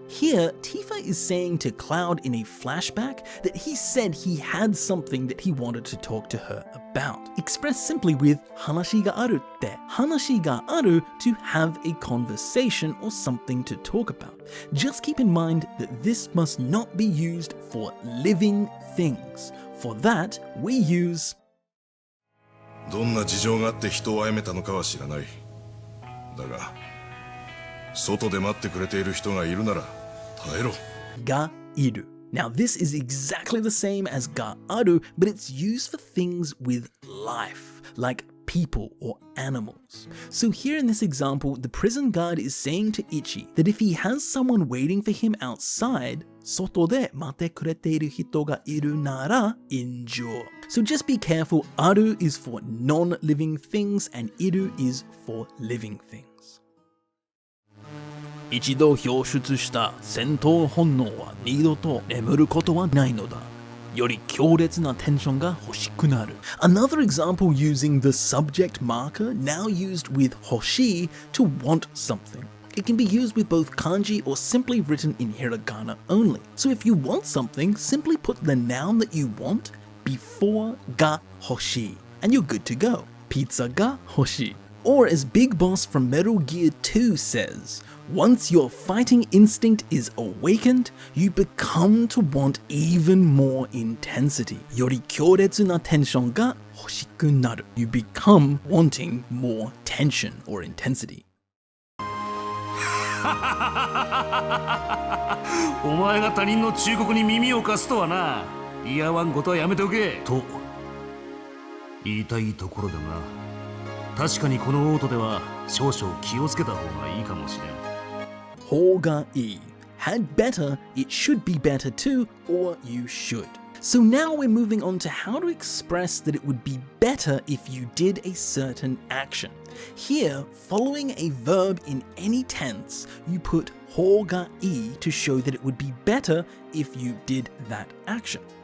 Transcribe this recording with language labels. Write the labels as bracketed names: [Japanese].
[English] Here, Tifa is saying to Cloud in a flashback that he said he had something that he wanted to talk to her about. Expressed simply with [Japanese] 話があるって. [English] 話がある to have a conversation or something to talk about. Just keep in mind that this must not be used for living things. For that, we use [Japanese] どんな事情があって人を殺めたのかは知らない。だが、外で待ってくれている人がいるなら耐えろ。がいる. [English] Now this is exactly the same as ga aru, but it's used for things with life, like people or animals. So here in this example, the prison guard is saying to Ichi that if he has someone waiting for him outside, [Japanese] 外で待ってくれている人がいるなら [English] endure. So just be careful, aru is for non-living things and iru is for living things. [Japanese] 一度表出した戦闘本能は二度と眠ることはないのだ。より強烈なテンションが欲しくなる. [English] Another example using the subject marker, now used with 欲しい to want something. It can be used with both kanji or simply written in hiragana only. So if you want something, simply put the noun that you want before ga 欲しい and you're good to go. [Japanese] Pizza ga 欲しい. [English] Or as Big Boss from Metal Gear 2 says, once your fighting instinct is awakened, you become to want even more intensity. より強烈なテンションが欲しくなる. You become wanting more tension or intensity. [Japanese] お前が他人の忠告に耳を貸すとはな。いやわんことはやめておけと言いたいところだな。確かにこのオートでは少々気をつけた方がいいかもしれん。 [English] 方がいい had better, it should be better too, or you should. So now we're moving on to how to express that it would be better if you did a certain action. Here, following a verb in any tense, you put 方がいい to show that it would be better if you did that action.